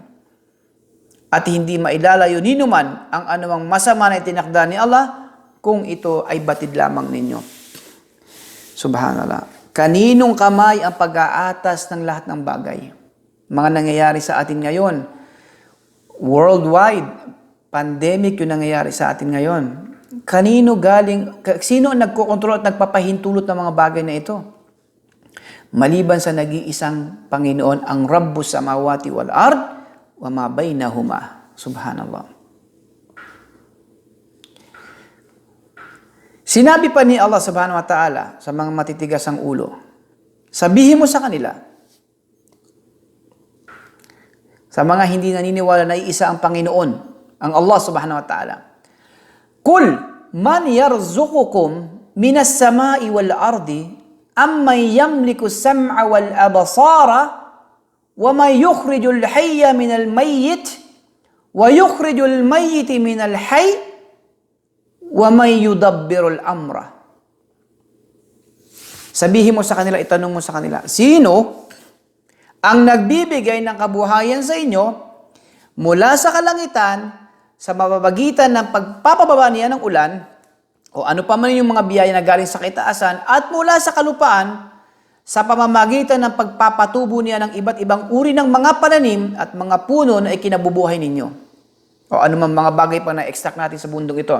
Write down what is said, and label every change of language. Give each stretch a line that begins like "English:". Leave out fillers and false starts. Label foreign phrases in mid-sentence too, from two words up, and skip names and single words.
Filipino: At hindi mailalayo ninuman ang anumang masama na itinakda ni Allah kung ito ay batid lamang ninyo. Subhanallah. Kaninong kamay ang pag-aatas ng lahat ng bagay? Mga nangyayari sa atin ngayon, worldwide, pandemic yung nangyayari sa atin ngayon. Kanino galing, sino ang nagkokontrol at nagpapahintulot ng mga bagay na ito? Maliban sa nag-iisang Panginoon, ang
Arabic: رب السماوات والأرض وما بينهما.
Filipino: Subhanallah. Sinabi pa ni Allah
Arabic: سبحانه وتعالى
Filipino: sa mga matitigas ang ulo, sabihin mo sa kanila, sa mga hindi naniniwala na iisa ang Panginoon, ang Allah
Arabic: سبحانه وتعالى, قل من يرزقكم من السماء والأرض أمن يملك السمع والأبصار ومن يخرج الحي من الميت ويخرج الميت من الحي ومن يدبر الأمر.
Filipino: Sabihin mo sa kanila, itanong mo sa kanila, sino ang nagbibigay ng kabuhayan sa inyo mula sa kalangitan sa mababagitan ng pagpapababa niya ng ulan o ano pa man yung mga biyaya na galing sa kitaasan at mula sa kalupaan sa pamamagitan ng pagpapatubo niya ng iba't ibang uri ng mga pananim at mga puno na ikinabubuhay ninyo o ano man mga bagay pa na extract natin sa bundok ito.